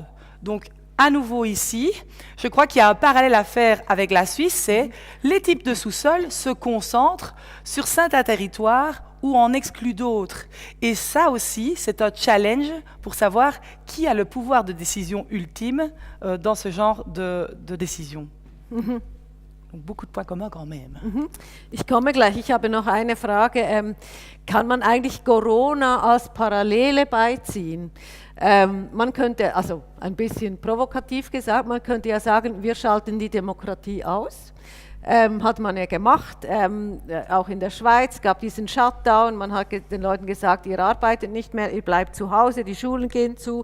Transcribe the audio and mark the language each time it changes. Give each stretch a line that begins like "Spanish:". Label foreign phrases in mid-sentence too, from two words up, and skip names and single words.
French: Donc, à nouveau ici, je crois qu'il y a un parallèle à faire avec la Suisse, c'est les types de sous-sol se concentrent sur certains territoires ou en excluent d'autres. Et ça aussi, c'est un challenge pour savoir qui a le pouvoir de décision ultime dans ce genre de décision. Und beaucoup de points communs quand même.
German: Ich komme gleich. Ich habe noch eine Frage. Kann man eigentlich Corona als Parallele beiziehen? Man könnte, also ein bisschen provokativ gesagt, man könnte ja sagen, wir schalten die Demokratie aus. hat man ja gemacht, auch in der Schweiz gab diesen Shutdown, man hat den Leuten gesagt, ihr arbeitet nicht mehr, ihr bleibt zu Hause, die Schulen gehen zu.